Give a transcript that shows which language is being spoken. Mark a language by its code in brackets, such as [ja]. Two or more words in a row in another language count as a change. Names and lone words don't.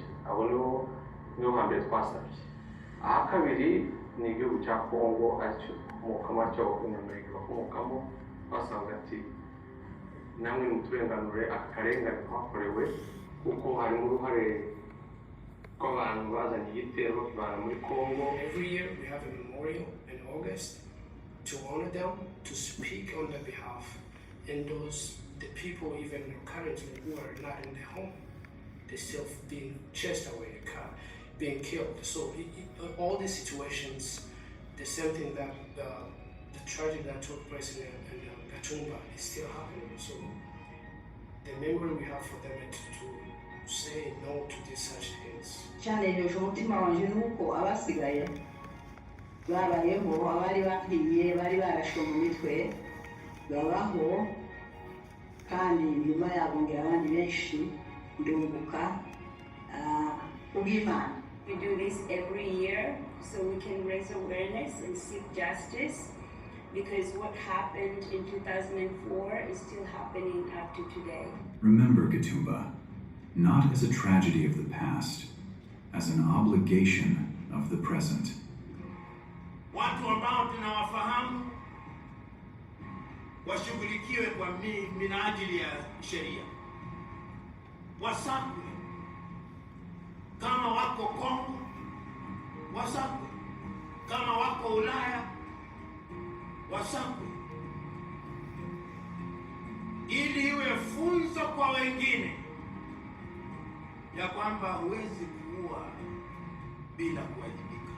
[rw] Abo niho hambere twasabye. Aha kabiri ni igihugu cya Kongo aricyo komokamo cy'abanyamulenge bakomokamo, basanga ati namwe muturenganure aka karengane twakorewe kuko harimo uruhare rw'abantu bazanye igitero kibana muri Kongo. [en] Every year we have a memorial in August to honor them, to speak on their behalf, and the people even currently who are not in their home, they're still being chased away, being killed. So all these situations, the same thing that the tragedy that took place in Gatumba is still happening. So the memory we have for them is to say no to these such things. [rw] Cyane rero umutima wanje nuko abasigaye babayeho, abari bahiye bari barashwe mu mitwe babaho, kandi nyuma yabo ngira abandi benshi ndunguka ubw'Imana. [en] We do this every year so we can raise awareness and seek justice, because what happened in 2004 is still happening up to today. Remember Gatumba, not as a tragedy of the past, as an obligation of the present. [sw] Watu ambao tunawafahamu washughulikiwe kwa minajili ya sheria, wasakwe kama wako Kongo, wasakwe kama wako Ulaya, wasakwe ili iwe funzo kwa wengine ya kwamba huwezi kuua bila kuwajibika.